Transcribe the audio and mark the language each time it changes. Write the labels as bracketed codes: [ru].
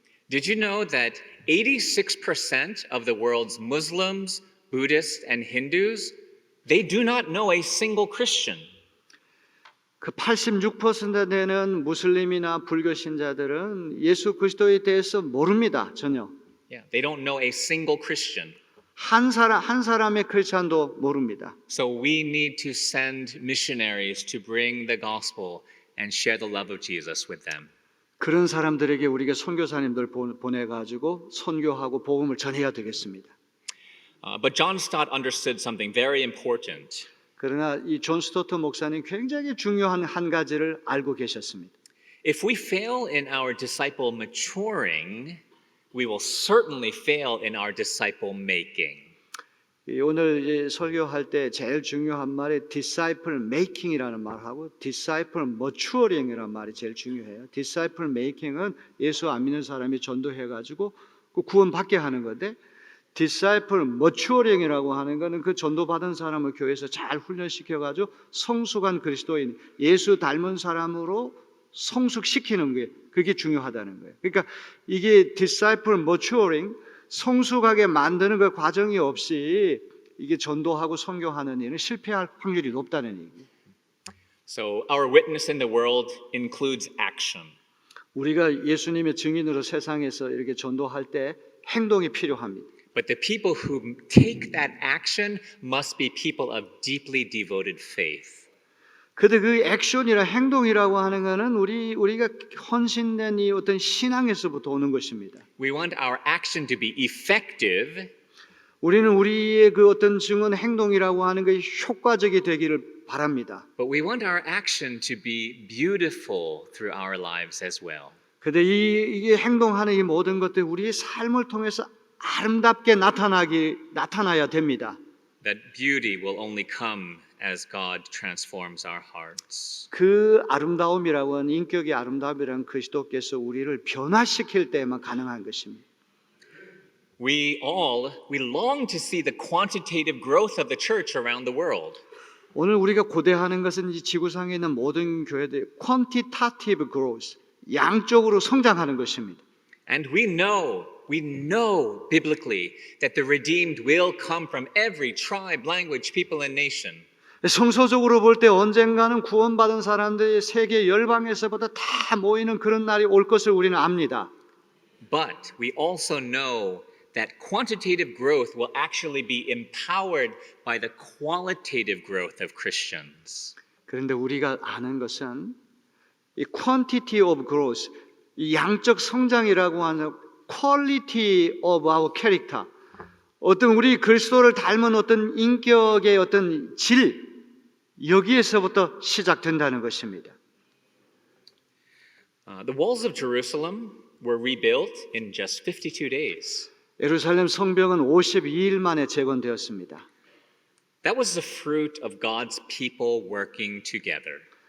[en] Did you know that 86% of the world's Muslims, Buddhists, and Hindus, they do not know a single Christian? [ko] 그 86% 되는 무슬림이나 불교 신자들은 예수 그리스도에 대해서 모릅니다. 전혀. [en] Yeah, they don't know a single Christian. [ko] 한 사람의 크리스찬도 모릅니다. [en] So we need to send missionaries to bring the gospel and share the love of Jesus with them. [ko] 그런 사람들에게 우리가 선교사님들 보내가지고 선교하고 복음을 전해야 되겠습니다. [en] But John Stott understood something very important. [ko] 그러나 이 존 스토트 목사님 굉장히 중요한 한 가지를 알고 계셨습니다. [en] If we fail in our disciple maturing, we will certainly fail in our disciple making. [ko] 오늘 이제 설교할 때 제일 중요한 말이 disciple making이라는 말하고 disciple maturing이라는 말이 제일 중요해요. disciple making은 예수 안 믿는 사람이 전도해가지고 그 구원받게 하는 건데 disciple maturing이라고 하는 것은 그 전도받은 사람을 교회에서 잘 훈련시켜가지고 성숙한 그리스도인, 예수 닮은 사람으로 성숙시키는 게 그게 중요하다는 거예요. 그러니까 이게 disciple maturing, 성숙하게 만드는 그 과정이 없이 이게 전도하고 선교하는 일은 실패할 확률이 높다는 얘기예요. [en] So our witness in the world includes action. [ko] 우리가 예수님의 증인으로 세상에서 이렇게 전도할 때 행동이 필요합니다. [en] But the people who take that action must be people of deeply devoted faith. [ko] 근데 그 액션이라 행동이라고 하는 것은 우리가 헌신된 이 어떤 신앙에서부터 오는 것입니다. [en] We want our action to be effective, [ko] 우리는 우리의 그 어떤 증언 행동이라고 하는 것이 효과적이 되기를 바랍니다. [en] but we want our action to be beautiful through our lives as well. [ko] 근데 이게 행동하는 이 모든 것들이 우리의 삶을 통해서 아름답게 나타나야 됩니다. [en] That beauty will only come as God transforms our hearts. [ko] 그 아름다움이라고 하는 인격의 아름다움이라는 그리스도께서 우리를 변화시킬 때만 가능한 것입니다. [en] We long to see the quantitative growth of the church around the world. [ko] 오늘 우리가 고대하는 것은 이 지구상에 있는 모든 교회들 quantitative growth, 양적으로 성장하는 것입니다. [en] And we know biblically that the redeemed will come from every tribe, language, people, and nation. [ko] 성서적으로 볼 때 언젠가는 구원받은 사람들이 세계 열방에서부터 다 모이는 그런 날이 올 것을 우리는 압니다. [en] But we also know that quantitative growth will actually be empowered by the qualitative growth of Christians. [ko] 그런데 우리가 아는 것은 이 [en] quantity of growth, [ko] 이 양적 성장이라고 하는 [en] quality of our character, [ko] 어떤 우리 그리스도를 닮은 어떤 인격의 어떤 질, 여기에서부터 시작된다는 것입니다. [en] The walls of Jerusalem were rebuilt in just 52 days. [ko] 예루살렘 성벽은 52일 만에 재건되었습니다. [en] That was the fruit of God's people working together.